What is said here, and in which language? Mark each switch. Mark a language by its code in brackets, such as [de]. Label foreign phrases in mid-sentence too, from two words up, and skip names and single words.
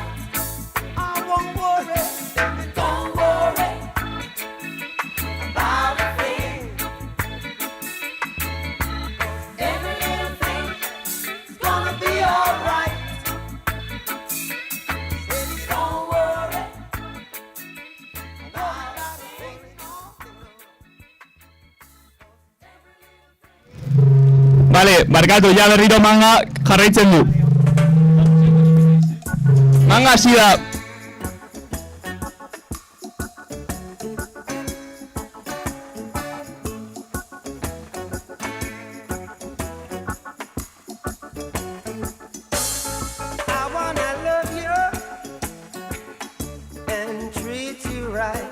[en] I won't worry, don't worry about a thing, 'cause every little thing is gonna be alright. Don't worry about a thing. [eu] Vale, barkatu, ja berriro manga jarraitzen du. Manga hasi da. [en] I wanna love you and treat you right.